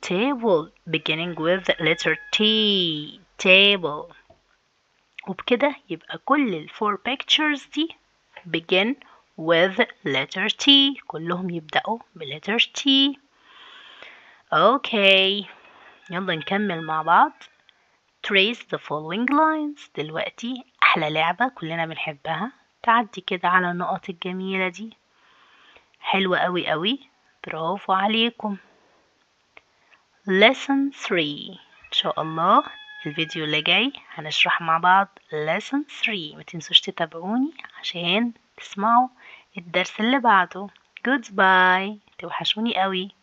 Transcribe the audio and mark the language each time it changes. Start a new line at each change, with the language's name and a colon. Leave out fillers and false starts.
English: table beginning with letter T. table.
Arabic: وبكده يبقى كل الفور pictures دي
English: begin with letter T.
Arabic: كلهم يبدأوا بletter T. اوكي يلا نكمل مع بعض.
English: trace the following lines.
Arabic: دلوقتي أحلى لعبة كلنا بنحبها. تعدي كده على النقط الجميلة دي. حلوة قوي. برافو عليكم. lesson 3 إن شاء الله الفيديو اللي جاي هنشرح مع بعض lesson 3. ما تنسوش تتابعوني عشان تسمعوا الدرس اللي بعده.
English: goodbye.
Arabic: توحشوني قوي.